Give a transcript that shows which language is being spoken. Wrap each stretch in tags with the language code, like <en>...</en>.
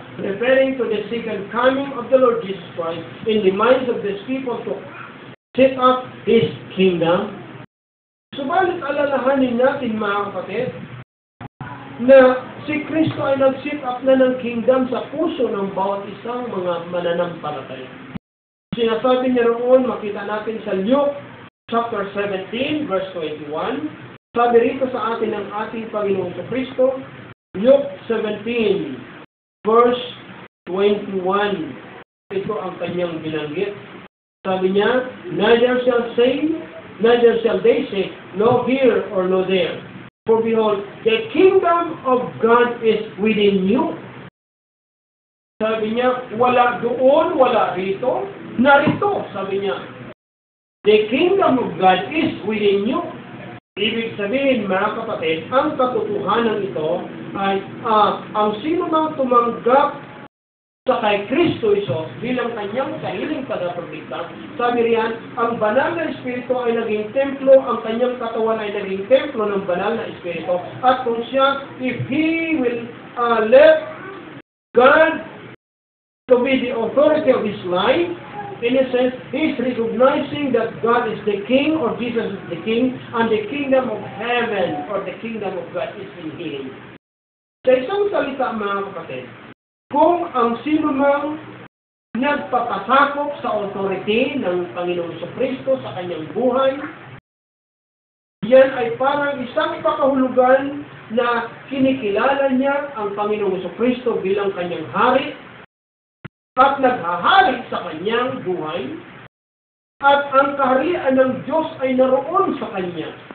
<en>Referring to the second coming of the Lord Jesus Christ in the minds of these people to set up His kingdom.</en> <tl>Subalit alalahanin natin mga kapatid, na si Kristo ay nag-set up na ng kingdom sa puso ng bawat isang mga mananampalataya. Sinasabi niya roon, makita natin sa Luke chapter 17, verse 21. Sabi rito sa atin ng ating Panginoong Kristo, Luke 17, verse 21. Ito ang kanyang binanggit. Sabi niya,</tl> <en>neither shall they say, no here or no there. For behold, the kingdom of God is within you.</en> <tl>Sabi niya, wala doon, wala rito, narito, sabi niya.</tl> <en>The kingdom of God is within you.</en> <tl>Ibig sabihin, mga kapatid, ang katotohanan ito ay ang sino mang tumanggap sa kay Kristo Isos bilang kanyang sariling tagapagligtas. Sabi riyan, ang banal na Espiritu ay naging templo, ang kanyang katawan ay naging templo ng banal na Espiritu. At kung siya,</tl> <en>if he will let God to be the authority of his life, in a sense, he is recognizing that God is the King, or Jesus is the King, and the kingdom of heaven, or the kingdom of God is in him.</en> <tl>Sa isang salita, mga kapatid, kung ang sino mang nagpapasakop sa authority ng Panginoong Kristo sa kanyang buhay, yan ay parang isang pakahulugan na kinikilala niya ang Panginoong Kristo bilang kanyang hari at naghahari sa kanyang buhay, at ang kaharian ng Diyos ay naroon sa kanya.</tl>